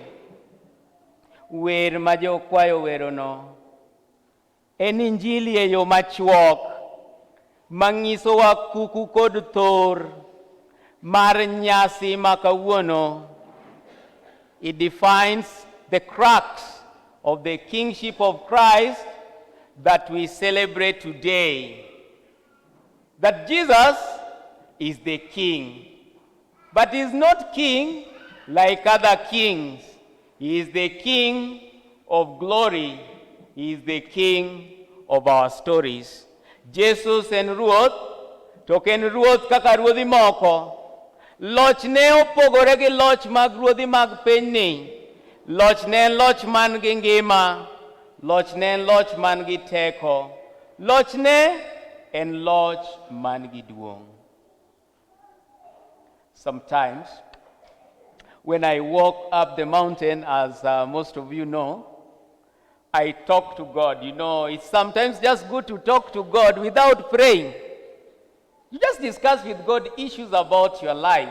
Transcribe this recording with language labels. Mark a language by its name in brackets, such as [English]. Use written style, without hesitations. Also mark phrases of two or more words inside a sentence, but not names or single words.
[Luo (Kenya and Tanzania)] Wer majo kwayo werono en injili e yo machuok mangisowa kuku kod thor mar nyasi ma kawuono. [English] It defines the crux of the Kingship of Christ that we celebrate today. That Jesus is the King, but He is not King like other kings. He is the King of glory. He is the King of our stories. [Luo (Kenya and Tanzania)] Jesus en Ruoth, to ken Ruoth kaka ruodhi moko. Loch ne opogore gi loch mag ruodhi mag piny ni. Loch ne en loch man gi ngima, loch ne en loch man gi teko, loch ne en loch man gi duong'. [English] Sometimes, when I walk up the mountain, as most of you know, I talk to God. You know, it's sometimes just good to talk to God without praying. You just discuss with God issues about your life.